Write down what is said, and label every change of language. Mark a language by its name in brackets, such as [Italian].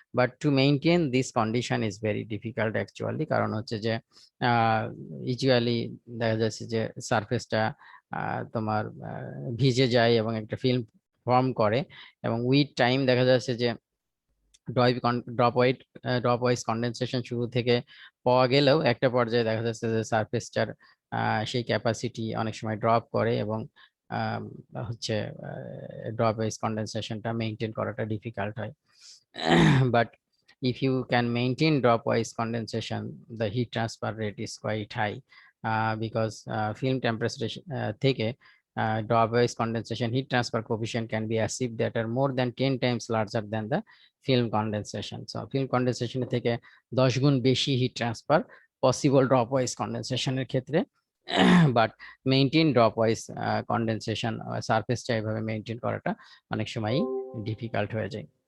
[English] but to maintain this condition is very difficult actually, [Bangla] কারণ হচ্ছে যে ইউজুয়ালি দেখা যাচ্ছে যে সারফেসটা তোমার ভিজে যায় এবং একটা ফিল্ম ফর্ম করে, এবং উইথ টাইম দেখা যাচ্ছে যে ড্রপ ওয়াইজ কন্ডেনসেশন শুরু থেকে পাওয়া গেলেও একটা পর্যায়ে দেখা যাচ্ছে যে সারফেসটার সেই ক্যাপাসিটি অনেক সময় ড্রপ করে, এবং আম, হচ্ছে ড্রপ ওয়াইজ কন্ডেনসেশনটা মেনটেন করাটা ডিফিকাল্ট হয়। [English] But if you can maintain drop wise condensation, the heat transfer rate is quite high, because film temperature থেকে drop wise condensation heat transfer coefficient can be achieved that are more than 10 times larger than the film condensation. So film condensation [Bangla] থেকে 10 গুণ বেশি heat transfer possible drop wise কন্ডেনসেশনের ক্ষেত্রে, but maintain drop wise condensation সারফেসটা এভাবে maintain করাটা অনেক সময়ই difficult হয়ে যায়।